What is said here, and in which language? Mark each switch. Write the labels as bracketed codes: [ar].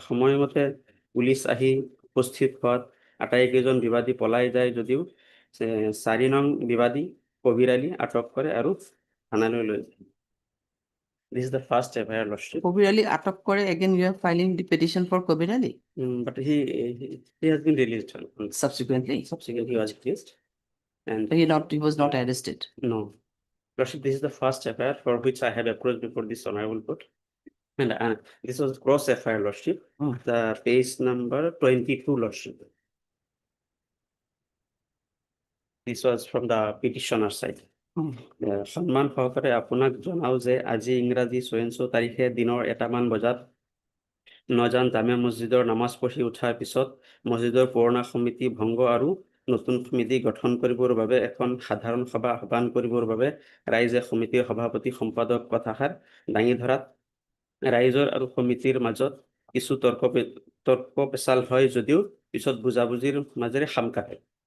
[as] সময়মতে পুলিচ আহি উপস্থিত হোৱাত আটাইকেইজন বিবাদী পলাই যায় যদিও 4 নং বিবাদী কবিৰ আলী আটক কৰে আৰু থানালৈ লৈ যায়। [en] This is the first FIR, Lordship. Kobir Ali [as] atak kore, [en] again you are filing the petition for Kobir Ali. But he has been released. Subsequently, Subsequently, he was released. And he was not arrested. no. Lordship, this is the first FIR for which I have approached before this honorable court. And this was cross FIR, Lordship. The page number 22, Lordship. This was from the petitioner side. [as] সন্মান সহকাৰে আপোনাক জনাও যে আজি ইংৰাজী 24 তাৰিখে দিনৰ 1 মান বজাত নজান জামে মছজিদৰ নামাজ পঢ়ি উঠাৰ পিছত মছজিদৰ পুৰণা সমিতি ভংগ আৰু নতুন সমিতি গঠন কৰিবৰ বাবে এখন সাধাৰণ সভা আহ্বান কৰিবৰ বাবে ৰাইজে সমিতিৰ সভাপতি সম্পাদক কথাষাৰ দাঙি ধৰাত ৰাইজৰ আৰু সমিতিৰ মাজত কিছু তৰ্ক পেচাল হয় যদিও পিছত বুজাবুজিৰ মাজেৰে সাম কাটে।